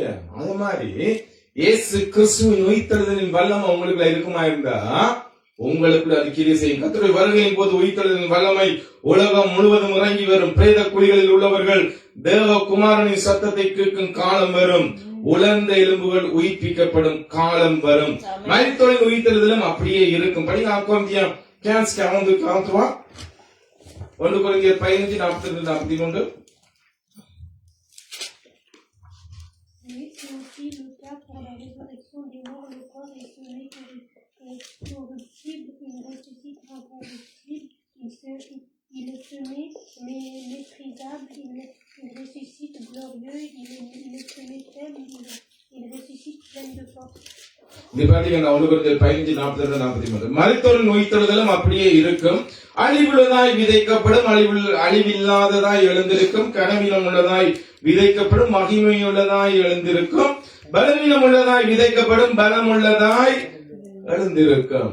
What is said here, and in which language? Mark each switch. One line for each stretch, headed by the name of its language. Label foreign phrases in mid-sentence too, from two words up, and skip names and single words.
Tamil: அது மாதிரி இயேசு கிறிஸ்துவின் உயிர்த்தெழுதலின் வல்லமை உங்களுக்குள்ள இருக்குமா இருந்தா உங்களுக்கு அது கிரியை செய்யும். கர்த்தருடைய வருகையின் போது உயிர்த்தெழுதலின் வல்லமை உலகம் முழுவதும் இறங்கி வரும். பிரேத குழிகளில் உள்ளவர்கள் தேவகுமாரனின் சத்தத்தை கேட்கும் காலம் வரும். உலர்ந்த எலும்புகள் உயிர்ப்பிக்கப்படும் காலம் வரும். மரித்தோரின் உயிர்த்தெழுதலும் அப்படியே இருக்கும். படிங்க 1 Corinthiens 15:43, 1 Corinthiens 15:42-43.
French: Il est semé, mais méprisable, il ressuscite glorieux, il est semé faible, il ressuscite plein de force.
Tamil: மரித்தோரின் உயிர்த்தெழுதலும் அப்படியே இருக்கும். அழிவுள்ளதாய் விதைக்கப்படும், அழிவில்லாததாய் எழுந்திருக்கும். கனவீனம் உள்ளதாய் விதைக்கப்படும், மகிமையுள்ளதாய் எழுந்திருக்கும். பலவீனம் உள்ளதாய் விதைக்கப்படும், பலம் உள்ளதாய் எழுந்திருக்கும்.